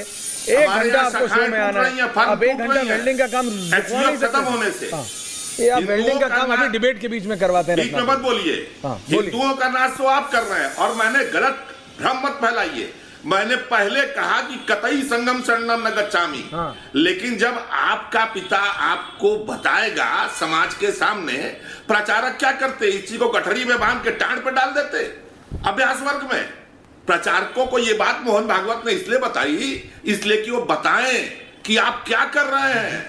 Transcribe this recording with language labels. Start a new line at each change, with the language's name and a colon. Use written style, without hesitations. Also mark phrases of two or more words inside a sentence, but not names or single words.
Hindi: 1 घंटा आपको शो में आना है, अब 1 घंटा वेल्डिंग का काम खत्म होने से ये आप वेल्डिंग का काम अभी डिबेट के बीच में करवाते हैं। बीच में मत बोलिए। हिंदुओं का नाश तो आप कर रहे हैं, और मैंने गलत भ्रम मत फैलाइए। मैंने पहले कहा कि कतई
Pali: संगम शरणम न गच्छामि,
Hindi: लेकिन जब आपका पिता आपको बताएगा समाज के सामने, प्रचारक क्या करते, इस चीज को गठरी में बांध के टांड पे डाल देते अभ्यास वर्ग में। प्रचारकों को ये बात मोहन भागवत ने इसलिए बताई, इसलिए कि वो बताएं कि आप क्या कर रहे हैं।